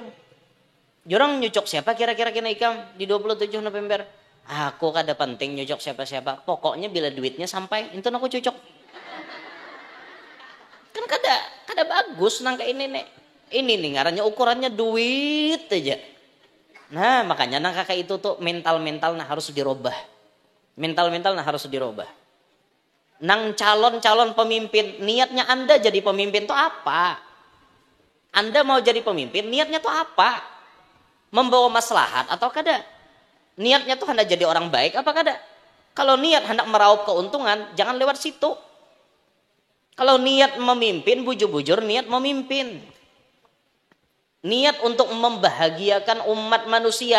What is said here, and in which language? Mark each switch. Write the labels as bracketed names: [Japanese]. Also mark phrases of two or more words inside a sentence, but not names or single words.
[Banjar] Jurang nyocok siapa kira-kira kena ikam di 27 November? Aku kada penting nyocok siapa-siapa. Pokoknya bila duitnya sampai, itu aku cocok. Kan kada bagus nang kayak ini nih. Ini nih ngarannya ukurannya duit aja. Nah, makanya nang kakak itu tuh mental-mental nah harus dirubah. Mental-mental nah harus dirubah. Nang calon-calon pemimpin, niatnya Anda jadi pemimpin tuh apa? [Indonesian] Anda mau jadi pemimpin, niatnya tuh apa? [Banjar] Membawa maslahat atau kada? Niatnya tuh hendak jadi orang baik apa kada? Kalau niat hendak meraup keuntungan, jangan lewat situ. Kalau niat memimpin, bujur-bujur niat memimpin. [Indonesian] Niat untuk membahagiakan umat manusia.